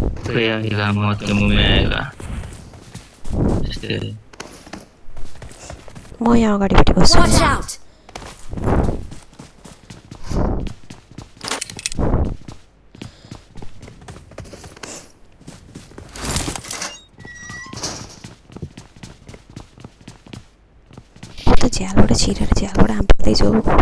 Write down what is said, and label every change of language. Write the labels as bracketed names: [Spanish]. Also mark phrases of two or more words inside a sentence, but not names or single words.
[Hindi] कोई आएगा मौत के मुंह में आएगा त्यस्तै [Nepali] म यहाँ अगाडिपट्टि बस्छु [English] Watch out! [Nepali] म त झ्यालबाट छिरेर झ्यालबाट आम पर्दैछु